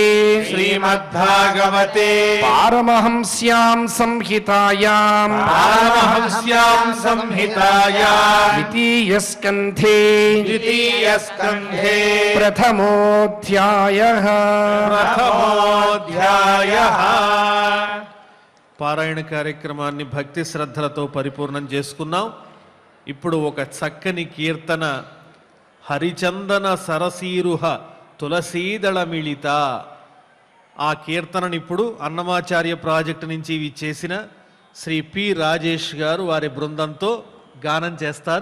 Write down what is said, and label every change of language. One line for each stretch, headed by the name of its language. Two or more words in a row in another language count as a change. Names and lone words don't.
Sanskrit: श्रीमद्भागवते पारमहंस्यां संहितायां पारमहंस्यां संहितायां द्वितीयस्कन्धे द्वितीयस्कन्धे प्रथमोऽध्यायः प्रथमोऽध्यायः
Telugu: పారాయణ కార్యక్రమాన్ని భక్తి శ్రద్ధలతో పరిపూర్ణం చేసుకున్నాం. ఇప్పుడు ఒక చక్కని కీర్తన హరిచందన సరసీరుహ తులసీదళ మిళిత. ఆ కీర్తనని ఇప్పుడు అన్నమాచార్య ప్రాజెక్టు నుంచి ఇవి చేసిన శ్రీ పి రాజేష్ గారు వారి బృందంతో గానం చేస్తారు.